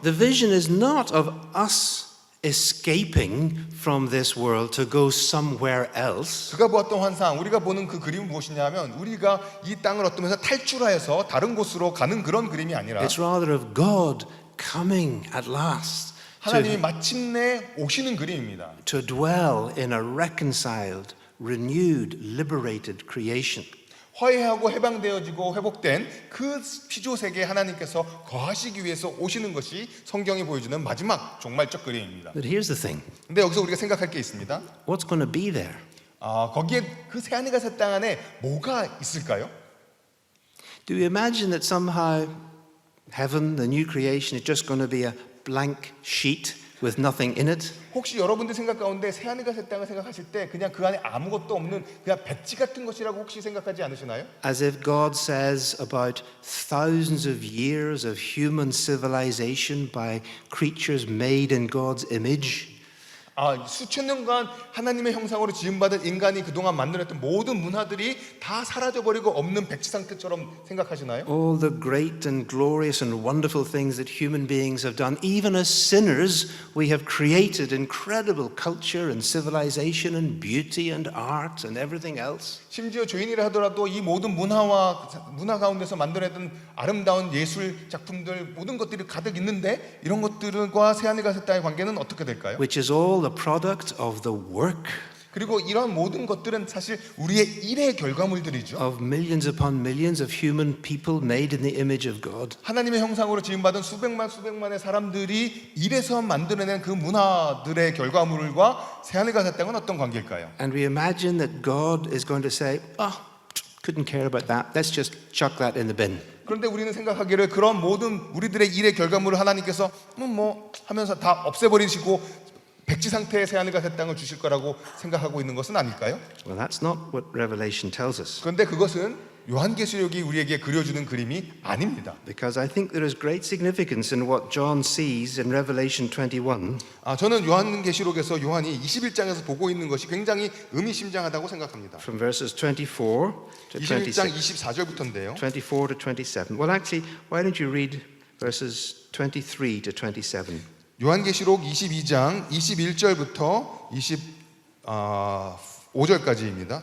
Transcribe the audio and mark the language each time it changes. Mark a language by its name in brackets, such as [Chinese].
[English] the vision is not of us escaping from this world to go somewhere else. [Korean] 그가 보았던 환상, 우리가 보는 그 그림은 무엇이냐면 우리가 이 땅을 어떠면서 탈출하여서 다른 곳으로 가는 그런 그림이 아니라 [English] It's rather of God coming at last [Korean] 하나님이 마침내 오시는 그림입니다. [English] to dwell in a reconciled, renewed, liberated creation. [Korean] 화해하고 해방되어지고 회복된 그 피조 세계에 하나님께서 거하시기 위해서 오시는 것이 성경이 보여주는 마지막 종말적 그림입니다. [English] But here's the thing. [Korean] 근데 여기서 우리가 생각할 게 있습니다. [English] What's going to be there? [Korean] 거기에 그 새하늘과 새 땅 안에 뭐가 있을까요? [English] Do you imagine that somehow heaven, the new creation, is just going to be a blank sheet with nothing in it? [Korean] 혹시 여러분들 생각 가운데 새하늘과 새 땅을 생각하실 때 그냥 그 안에 아무것도 없는 그냥 백지 같은 것이라고 혹시 생각하지 않으시나요? [English] As if God says about thousands of years of human civilization by creatures made in God's image. [Korean] 수천 년간 하나님의 형상으로 지음받은 인간이 그동안 만들었던 모든 문화들이 다 사라져버리고 없는 백지 상태처럼 생각하시나요? [English] All the great and glorious and wonderful things that human beings have done, even as sinners, we have created incredible culture and civilization and beauty and art and everything else. [Korean] 심지어 죄인이라 하더라도 이 모든 문화 가운데서 만들어냈던 아름다운 예술 작품들 모든 것들이 가득 있는데 이런 것들과 새하늘과 새 땅의 관계는 어떻게 될까요? [English] Which is all the product of the work [Korean] 그리고 이런 모든 것들은 사실 우리의 일의 결과물들이죠. [English] of millions upon millions of human people made in the image of God. [Korean] 하나님의 형상으로 지음받은 수백만의 사람들이 일에서 만들어낸 그 문화들의 결과물과 새하늘과 새 땅은 어떤 관계일까요? [English] And we imagine that God is going to say, couldn't care about that. Let's just chuck that in the bin. [Korean] 그런데 우리는 생각하기를 그런 모든 우리들의 일의 결과물을 하나님께서 뭐 하면서 다 없애버리시고 백지 상태의 새하늘과 새 땅을 주실 거라고 생각하고 있는 것은 아닐까요? [English] Well, that's not what Revelation tells us. [Korean] 그런데 그것은 요한계시록이 우리에게 그려주는 그림이 아닙니다. [English] Because I think there is great significance in what John sees in Revelation 21. [Korean] 저는 요한계시록에서 요한이 21장에서 보고 있는 것이 굉장히 의미심장하다고 생각합니다. [English] From verses 24 to [Korean] 21장 24절부터인데요. [English] 24 to 27. Well, actually, why don't you read verses 23 to 27? [Korean] 요한계시록 22장 21절부터 25절까지입니다.